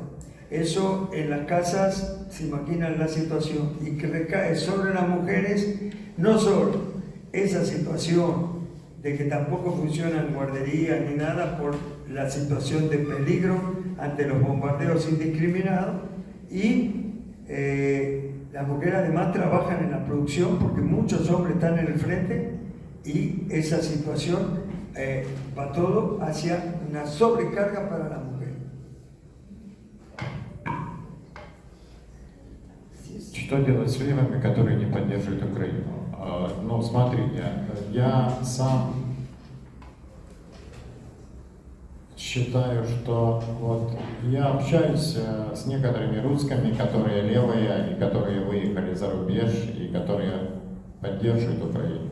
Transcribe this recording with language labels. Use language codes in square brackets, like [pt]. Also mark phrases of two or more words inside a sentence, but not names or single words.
[es] Eso en las casas, se imaginan la situación, y que recae sobre las mujeres, no solo esa situación de que tampoco funcionan guarderías ni nada por la situación de peligro ante los bombardeos indiscriminados, y las mujeres además trabajan en la producción porque muchos hombres están en el frente, y esa situación va todo hacia una sobrecarga para la mujer. [ru] Что делать с левыми, которые не поддерживают Украину? Ну, смотрите, я сам считаю, что вот я общаюсь с некоторыми русскими, которые левые, и которые выехали за рубеж, и которые поддерживают Украину.